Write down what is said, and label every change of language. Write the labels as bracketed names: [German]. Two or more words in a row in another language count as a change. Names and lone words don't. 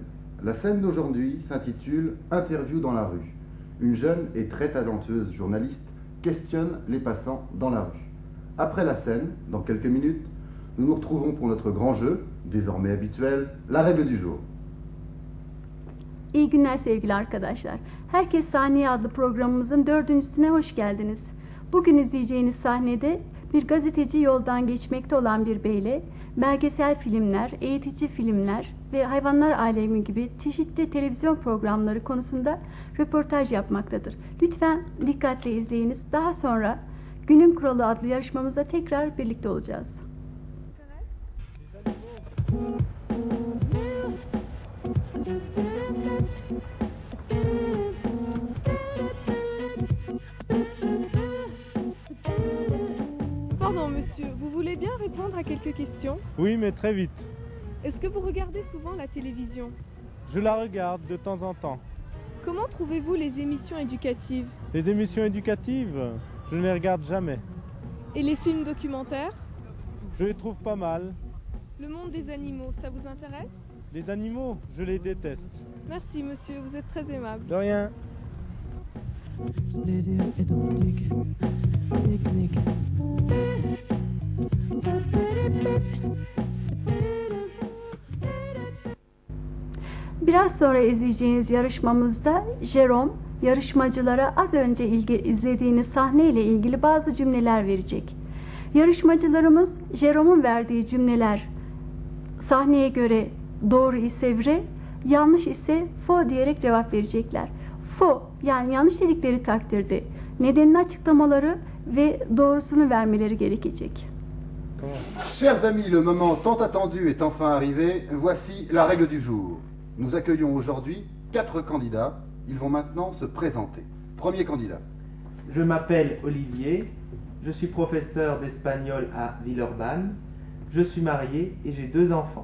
[French] La scène d'aujourd'hui s'intitule « Interview dans la rue ». Une jeune et très talentueuse journaliste questionne les passants dans la rue. Après la scène, dans quelques minutes, nous nous retrouvons pour notre grand jeu, désormais habituel, la règle du jour. [Turkish] İyi günler sevgili arkadaşlar. Herkes Sahneye adlı programımızın 4.'süne hoş geldiniz. Bugün izleyeceğiniz sahnede bir gazeteci yoldan geçmekte olan bir beyle belgesel filmler, eğitici filmler ve hayvanlar alemi gibi çeşitli televizyon programları konusunda röportaj yapmaktadır. Lütfen dikkatle izleyiniz. Daha sonra Günün Kuralı adlı yarışmamızda tekrar birlikte olacağız. [French] Pardon monsieur, vous voulez bien répondre à quelques questions? Oui, mais très vite. Est-ce que vous regardez souvent la télévision? Je la regarde de temps en temps. Comment trouvez-vous les émissions éducatives? Les émissions éducatives, je ne les regarde jamais. Et les films documentaires? Je les trouve pas mal. Le monde des animaux, ça vous intéresse? Les animaux, je les déteste. Merci monsieur, vous êtes très aimable. De rien. [Turkish] Biraz sonra izleyeceğiniz yarışmamızda Jerome yarışmacılara az önce izlediğiniz sahne ile ilgili bazı cümleler verecek. Yarışmacılarımız Jerome'un verdiği cümleler sahneye göre doğru ise vrai, yanlış ise faux diyerek cevap verecekler. Faux yani yanlış dedikleri takdirde nedenini açıklamaları ve doğrusunu vermeleri gerekecek. [French] Chers amis, le moment tant attendu est enfin arrivé. Voici la règle du jour. Nous accueillons aujourd'hui 4 candidats. Ils vont maintenant se présenter. Premier candidat. Je m'appelle Olivier, je suis professeur d'espagnol à Villeurbanne, je suis marié et j'ai 2 enfants.